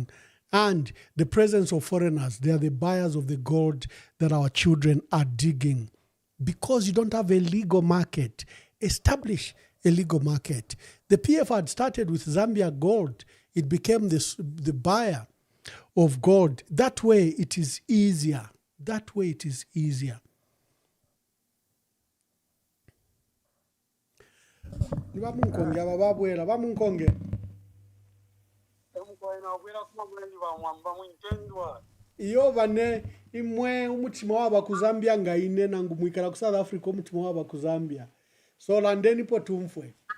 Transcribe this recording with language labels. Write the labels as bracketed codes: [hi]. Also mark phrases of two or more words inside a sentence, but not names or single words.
[en] And the presence of foreigners, they are the buyers of the gold that our children are digging. Because you don't have a legal market, establish a legal market. The PF had started with Zambia Gold. It became the buyer of gold. That way it is easier. [bem] Bamunkonge ababwera bamunkonge iyo bane imwe umutima waba kuzambia ngaine nangu mwikala ku South Africa umutima waba kuzambia so landeni po tumfwe